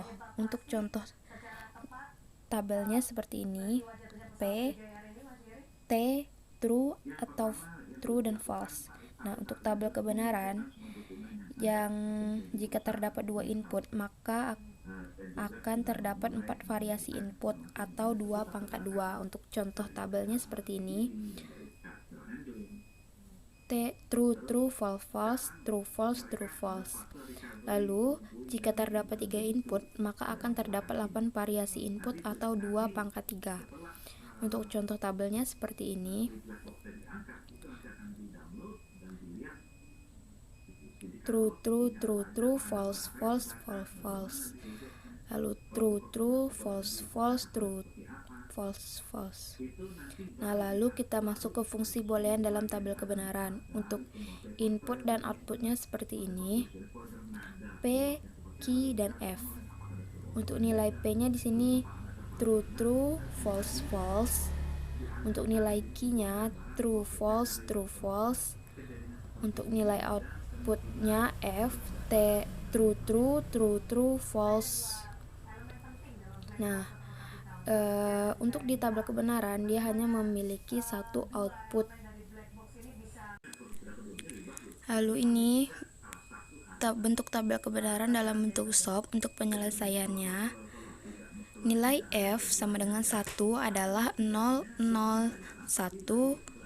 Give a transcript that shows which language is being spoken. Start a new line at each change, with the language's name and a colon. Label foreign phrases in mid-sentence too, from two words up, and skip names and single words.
Indonesian: Untuk contoh tabelnya seperti ini: P, T, true atau true dan false. Nah, untuk tabel kebenaran yang jika terdapat 2 input, maka akan terdapat 4 variasi input atau 2 pangkat 2. Untuk contoh tabelnya seperti ini:
English: T, true, true, false, false, true, false, true, false.
Indonesian: Lalu, jika terdapat 3 input, maka akan terdapat 8 variasi input atau 2 pangkat 3. Untuk contoh tabelnya seperti ini:
English: true, true, true, true, false, false, false, false. Lalu true, true, false, false, true, false, false.
Indonesian: Nah, lalu kita masuk ke fungsi boolean dalam tabel kebenaran. Untuk input dan outputnya seperti ini: P, Q, dan F. Untuk nilai P-nya di sini
English: true, true, false, false.
Indonesian: Untuk nilai Q-nya
English: true, false, true, false.
Indonesian: Untuk nilai outputnya F,
English: T, true, true, true, true, false.
Indonesian: Nah, untuk di tabel kebenaran dia hanya memiliki satu output. Lalu ini bentuk tabel kebenaran dalam bentuk SOP. Untuk penyelesaiannya, nilai F sama dengan 1 adalah 0, 0, 1.